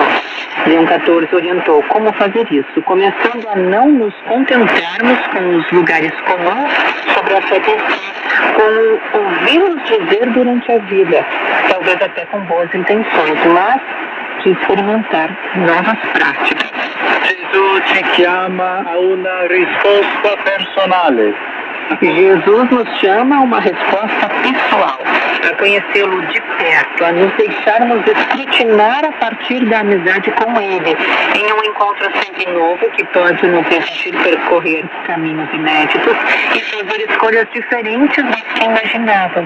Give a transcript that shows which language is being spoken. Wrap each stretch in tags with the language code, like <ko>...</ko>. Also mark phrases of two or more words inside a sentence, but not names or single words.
<pt>Leão XIV orientou como fazer isso, começando a não nos contentarmos com os lugares comuns sobre a fé cristã, com ouvi-los dizer durante a vida, talvez até com boas intenções, mas de experimentar novas práticas.</pt> <it>Gesù ci chiama a una risposta personale.</it> <pt>Jesus nos chama a uma resposta pessoal, a conhecê-lo de perto, a nos deixarmos escrutinar a partir da amizade com Ele, em um encontro sempre novo que pode nos permitir percorrer caminhos inéditos e fazer escolhas diferentes das que imaginávamos.</pt>